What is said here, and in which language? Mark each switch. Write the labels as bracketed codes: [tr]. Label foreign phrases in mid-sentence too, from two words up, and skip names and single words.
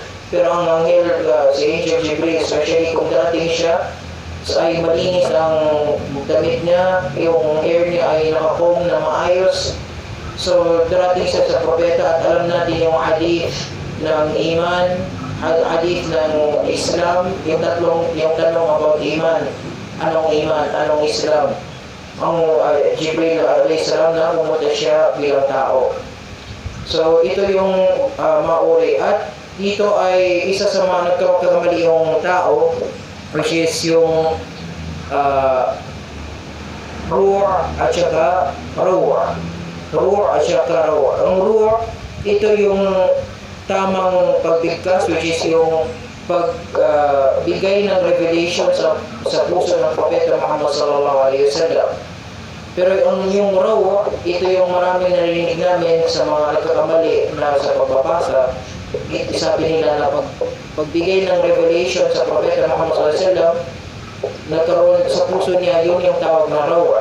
[tl] Pero ang anghel, si Angel Jibril, especially kung dating siya, ay malinis ang damit niya, yung hair niya ay naka-comb na maayos. So darating siya sa propeta at alam natin yung hadith ng iman, hadith ng Islam, yung tanong about iman, anong Islam. Ang Jibril [ar] عليه السلام [tl] na pumunta siya bilang tao. So ito yung mauri, at dito ay isa sa mga nagkakamali yung tao, [en] which is [tl] yung ruh at saka ruh. Ruh at saka ruh. Ang ruh, ito yung tamang pagbigkas, [en] which is [tl] yung pagbigay ng revelation sa puso ng Propeta Muhammad SAW. Pero yung raw, ito yung maraming narinig namin sa mga nagkakamali na sa pagbabasa. Sabi nila na pagbigay ng revelation sa Propeta Muhammad SAW, nagkaroon sa puso niya, yun yung tawag na raw.